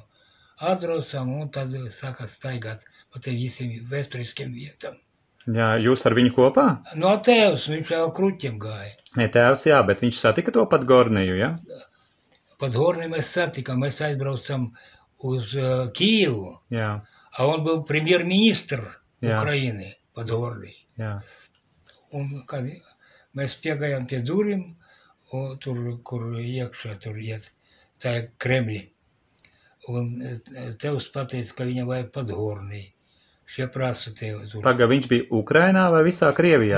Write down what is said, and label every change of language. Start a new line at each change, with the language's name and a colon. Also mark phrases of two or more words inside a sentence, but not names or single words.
Latvian: Atbraucam un tad sākās staigāt pa te visiem vēsturiskiem vietām. Jā, jūs ar viņu kopā? No tēvs, viņš jau kruķiem gāja. Ne, tēvs, jā, bet viņš satika to Подгорнiju, ja? Подгорный mēs satikām, mēs aizbraucam uz Kijevu. Jā.
Russian: А он был премьер-министр Украины, Подгорный.
Latvian: Jā. Un kad mēs piegājām pie durvīm, tur, kur iekšā tur iet, tā ir Kremļi. Un tevs pateica, ka viņam vajag Подгорный. Šie prasa tev tur. Paga, viņš bija Ukrainā vai visā Krievijā?